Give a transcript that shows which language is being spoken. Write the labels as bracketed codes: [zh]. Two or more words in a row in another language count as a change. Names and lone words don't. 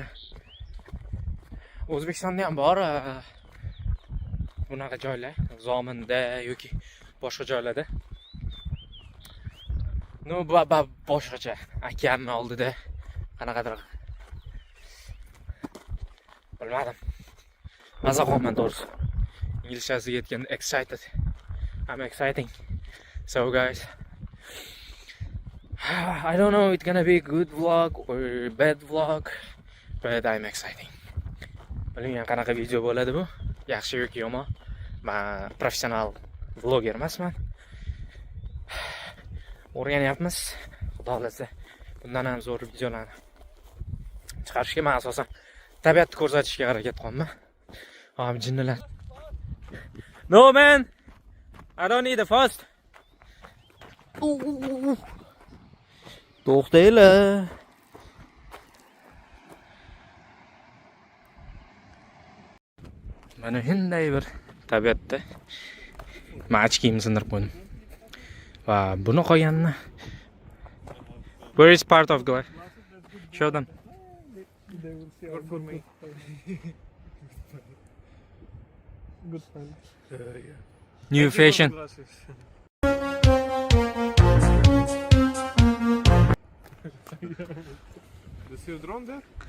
[uz] O'zbekistonda ham bor bunaqa joylar, Zominda yoki boshqa joylarda. No, boshqacha. Akamni oldida qanaqadir bilmadim. Maza qolman to'g'risi. Inglizchasiga aytganda excited. [en] I'm exciting. So guys, I don't know it's gonna be a good vlog or bad vlog, but I'm exciting. [uz] Bilmayman qanaqa video bo'ladi bu. Yaxshi yoki yomon. Men professional vlogger emasman. O'rganyapmiz. Xudo xolasa bundan ham zo'r videolarni chiqarishga men asosan tabiatni ko'rsatishga harakat qilaman. Ham jinnilar. [en] No man. I don't need a fast. [uz] To'xtanglar. Mana shunday bir tabiatda men ochkimni sindirib qo'ydim. Va buni qo'yganni. [en] Where is part of glass? Show them. Good for me. Good fun. New fashion. Is your drone there?